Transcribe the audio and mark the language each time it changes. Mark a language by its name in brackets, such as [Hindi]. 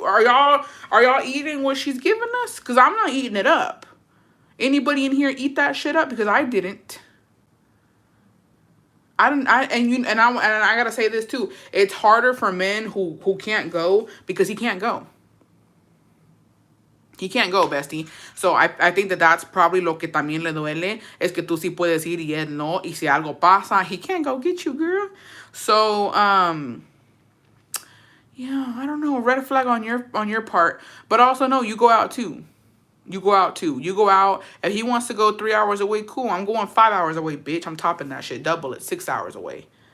[English] Are y'all eating what she's giving us? Cause I'm not eating it up. Anybody in here eat that shit up? Because I didn't. I gotta say this too. It's harder for men who can't go because he can't go. He can't go, bestie. So I think that's probably [Spanish] lo que también le duele. Es que tú sí puedes ir y él no. Y si algo pasa, [English] he can't go get you, girl. So, yeah, I don't know. Red flag on your part. But also, no, you go out too. You go out too. You go out. If he wants to go 3 hours away, cool. I'm going 5 hours away, bitch. I'm topping that shit. Double it. 6 hours away.